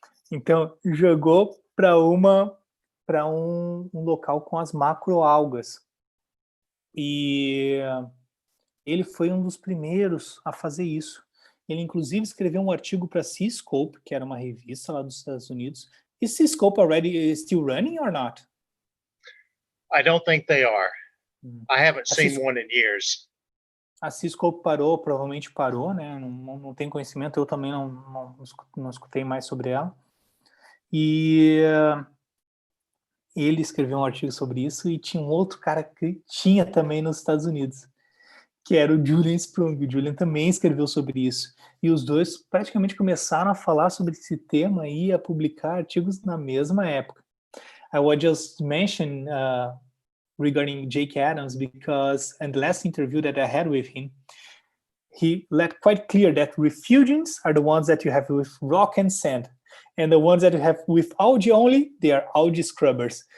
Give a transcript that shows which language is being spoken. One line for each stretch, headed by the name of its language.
Portuguese: Então, jogou para um local com as macroalgas. E ele foi um dos primeiros a fazer isso. Ele, inclusive, escreveu um artigo para Seascope, que era uma revista lá dos Estados Unidos.
English: Is Seascope already still running or not? I don't think they are. I haven't seen one in years.
Portuguese: A Seascope parou, provavelmente parou, né? Não tem conhecimento, eu também não escutei mais sobre ela. E ele escreveu um artigo sobre isso, e tinha um outro cara que tinha também nos Estados Unidos, que era o Julian Sprung. O Julian também escreveu sobre isso. E os dois praticamente começaram a falar sobre esse tema e a publicar artigos na mesma época.
English: I will just mention regarding Jake Adams, because in the last interview that I had with him, he let quite clear that refugians are the ones that you have with rock and sand, and the ones that you have with algae only, they are algae scrubbers.